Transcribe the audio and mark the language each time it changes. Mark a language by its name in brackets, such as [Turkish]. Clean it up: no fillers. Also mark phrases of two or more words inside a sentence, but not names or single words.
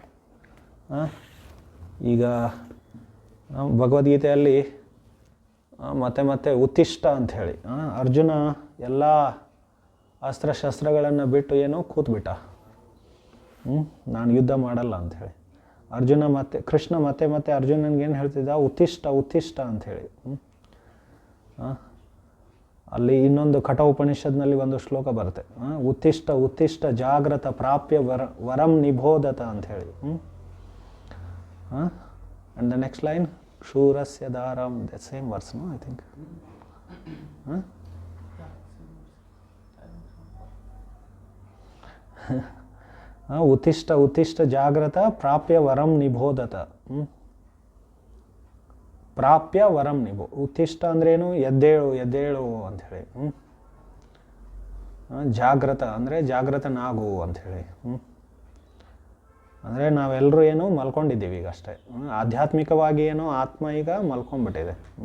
[Kannada] ಈಗ ಭಗವದ್ಗೀತೆಯಲ್ಲಿ ಮತ್ತೆ ಉತ್ತಿಷ್ಟ ಅಂಥೇಳಿ ಅರ್ಜುನ ಎಲ್ಲ ಅಸ್ತ್ರಶಸ್ತ್ರಗಳನ್ನು ಬಿಟ್ಟು ಏನೋ ಕೂತ್ಬಿಟ್ಟ. ನಾನು ಯುದ್ಧ ಮಾಡಲ್ಲ ಅಂಥೇಳಿ. ಅರ್ಜುನ ಕೃಷ್ಣ ಮತ್ತೆ ಅರ್ಜುನನಿಗೇನು ಹೇಳ್ತಿದ್ದ, ಉತ್ತಿಷ್ಟ ಅಂಥೇಳಿ. ಅಲ್ಲಿ ಇನ್ನೊಂದು ಕಠ ಉಪನಿಷತ್ನಲ್ಲಿ ಒಂದು ಶ್ಲೋಕ ಬರುತ್ತೆ, [Sanskrit] ಉತ್ತಿಷ್ಟ ಉತ್ತಿಷ್ಟ ಜಾಗ್ರತ ಪ್ರಾಪ್ಯ ವರಂ ನಿಬೋಧತ [Kannada] ಅಂತ ಹೇಳಿ. [English] and the next line [Sanskrit] ಶೂರಸ್ಯ ದಾರಂ, [English] the same verse, no I think. [Sanskrit] ಉತ್ತಿಷ್ಟ ಉತ್ತಿಷ್ಟ ಜಾಗ್ರತ ಪ್ರಾಪ್ಯ ವರಂ ನಿಬೋಧತ. ಪ್ರಾಪ್ಯ ವರಂ ನಿಭೋ. [Kannada] ಉತ್ತಿಷ್ಟ ಅಂದ್ರೇನು? ಎದ್ದೇಳು ಎದ್ದೇಳು ಅಂಥೇಳಿ. ಜಾಗ್ರತ ಅಂದರೆ ಜಾಗೃತನಾಗು ಅಂಥೇಳಿ. ಅಂದರೆ ನಾವೆಲ್ಲರೂ ಏನು ಮಲ್ಕೊಂಡಿದ್ದೀವಿ ಈಗ ಅಷ್ಟೇ. ಆಧ್ಯಾತ್ಮಿಕವಾಗಿ ಏನೋ ಆತ್ಮ ಈಗ ಮಲ್ಕೊಂಡ್ಬಿಟ್ಟಿದೆ.